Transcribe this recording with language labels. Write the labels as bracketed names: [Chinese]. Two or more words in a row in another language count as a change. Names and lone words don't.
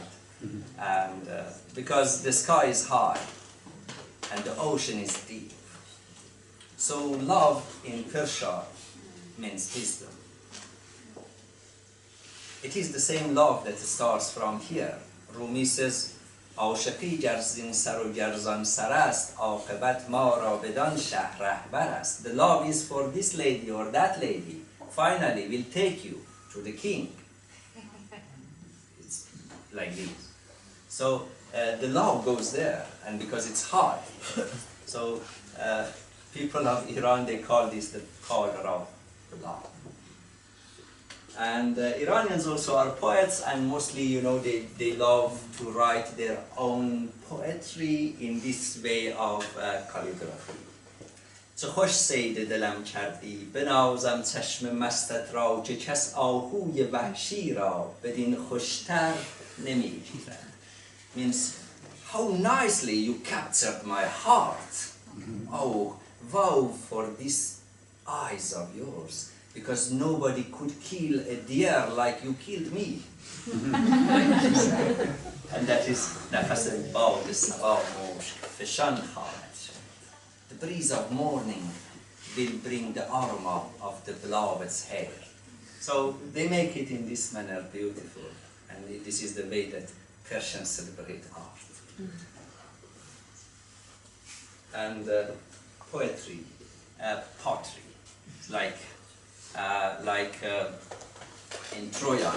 [English] And because the sky is high and the ocean is deep. So love in Persia means wisdom. It is the same love that starts from here. Rumi says, [Persian] عاشقی گر زین سر و گرزان سر است عاقبت ما را بدان شهر رهبر است. [English] The love is for this lady or that lady. Finally will take you to the king. It's like this. So the love goes there, and because it's high. So people of Iran, they call this the color of love. And Iranians also are poets, and mostly, you know, they love to write their own poetry in this way of calligraphy. [Persian] چه خوش صید دلم کردی بنازم چشم مستت را که کس آهوی وحشی را بدین خوشتر نمیگیرد. [English] Means how nicely you captured my heart. Oh, wow for these eyes of yours. Because nobody could kill a deer like you killed me. And that is [Persian] نفس باد صبا مشک فشان خواهد شد. [English] The breeze of morning will bring the aroma of the beloved's hair. So they make it in this manner beautiful, and this is the way that Persians celebrate art. And poetry, pottery, like in Trojan.